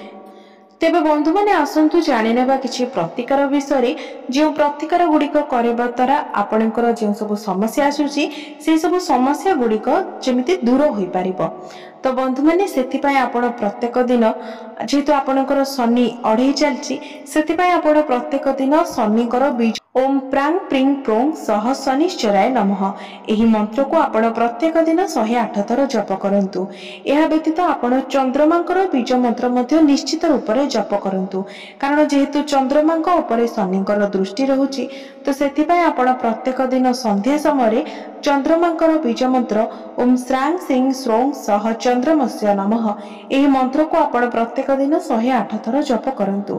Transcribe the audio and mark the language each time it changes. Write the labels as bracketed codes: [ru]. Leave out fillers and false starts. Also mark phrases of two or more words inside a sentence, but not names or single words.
[or] ତେବେ ବନ୍ଧୁ ମାନେ ଆସନ୍ତୁ ଜାଣି ନେବା କିଛି ପ୍ରତିକାର ବିଷୟ ଯୋ ପ୍ରତିକାର ଗୁଡ଼ିକ କରିବା ଦ୍ୱାରା ଆପଣଙ୍କର ଯୋ ସବୁ ସମସ୍ୟା ଆସୁଛି ସେ ସବୁ ସମସ୍ୟା ଗୁଡ଼ିକ ଯେମିତି ଦୂର ହୋଇ ପାରିବ। ତ ବନ୍ଧୁ ମାନେ ସେଥି ପାଇଁ ଆପଣ ପ୍ରତ୍ୟେକ ଦିନ ଯେହେତୁ ଆପଣଙ୍କର ଶନି 2.5 ଚାଲିଛି ସେଥି ପାଇଁ ଆପଣ ପ୍ରତ୍ୟେକ ଦିନ ଶନିଙ୍କର ବୀଜ [sa] ओम प्रांग प्रिंग प्रोंग सह शनिश्चराय नमः। [or] ଏହି ମନ୍ତ୍ରକୁ ଆପଣ ପ୍ରତ୍ୟେକ ଦିନ 108 ଥର ଜପ କରନ୍ତୁ। ଏହା ବ୍ୟତୀତ ଆପଣ ଚନ୍ଦ୍ରମାଙ୍କର ବୀଜ ମନ୍ତ୍ର ମଧ୍ୟ ନିଶ୍ଚିତ ରୂପରେ ଜପ କରନ୍ତୁ, କାରଣ ଯେହେତୁ ଚନ୍ଦ୍ରମାଙ୍କ ଉପରେ ଶନିଙ୍କର ଦୃଷ୍ଟି ରହୁଛି, ତ ସେଥିପାଇଁ ଆପଣ ପ୍ରତ୍ୟେକ ଦିନ ସନ୍ଧ୍ୟା ସମୟରେ ଚନ୍ଦ୍ରମାଙ୍କର ବୀଜ ମନ୍ତ୍ର [sa] ଓମ୍ ଶ୍ରାଂ ସିଂ ଶ୍ରୌଂ ସହ ଚନ୍ଦ୍ରମସ୍ୟ ନମଃ [or] ଏହି ମନ୍ତ୍ରକୁ ଆପଣ ପ୍ରତ୍ୟେକ ଦିନ 108 ଥର ଜପ କରନ୍ତୁ।